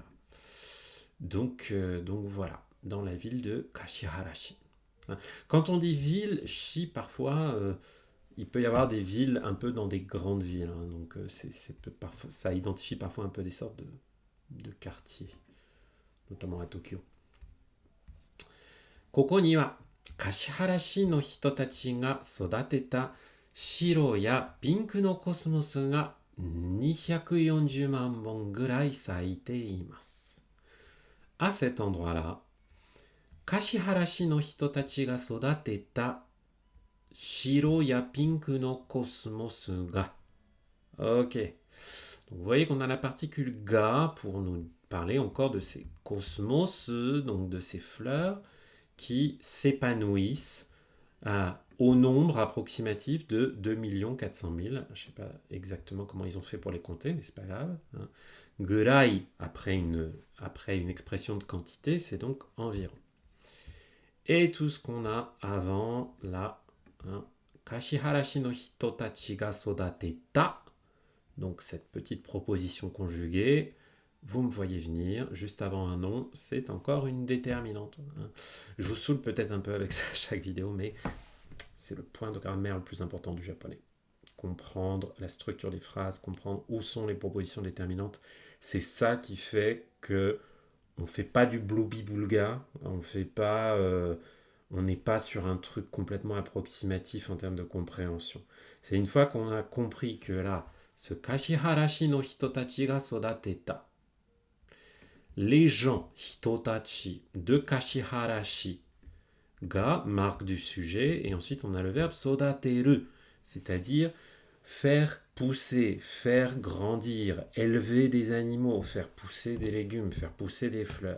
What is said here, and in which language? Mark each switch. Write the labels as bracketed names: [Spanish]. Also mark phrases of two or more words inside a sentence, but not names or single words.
[French] Donc voilà, dans la ville de Kashiharashi. Quand on dit ville, shi, parfois, il peut y avoir des villes un peu dans des grandes villes. Donc parfois, ça identifie parfois un peu des sortes de quartiers, notamment à Tokyo. [Japanese] ここには柏原市の人たちが育てた白やピンクのコスモスが240万本ぐらい咲いています. [French] À cet endroit-là, [Japanese] 柏原市の人たちが育てた白やピンクのコスモスが. [French] Ok. Donc vous voyez qu'on a la particule ga pour nous parler encore de ces cosmos, donc de ces fleurs qui s'épanouissent au nombre approximatif de 2 400 000. Je ne sais pas exactement comment ils ont fait pour les compter, mais c'est pas grave. Gurai, après une expression de quantité, c'est donc environ. Et tout ce qu'on a avant, là, [Japanese] 柏原市の人たちが育てた. [French] Donc cette petite proposition conjuguée, vous me voyez venir, juste avant un nom, c'est encore une déterminante. Je vous saoule peut-être un peu avec ça à chaque vidéo, mais c'est le point de grammaire le plus important du japonais. Comprendre la structure des phrases, comprendre où sont les propositions déterminantes, c'est ça qui fait que on ne fait pas du bloubi-boulga, on n'est pas sur un truc complètement approximatif en termes de compréhension. C'est une fois qu'on a compris que là, ce [Japanese] 柏原市の人たちが育てた, [French] les gens, hitotachi, de Kashiharashi, ga, marque du sujet, et ensuite on a le verbe sodateru, c'est-à-dire faire pousser, faire grandir, élever des animaux, faire pousser des légumes, faire pousser des fleurs.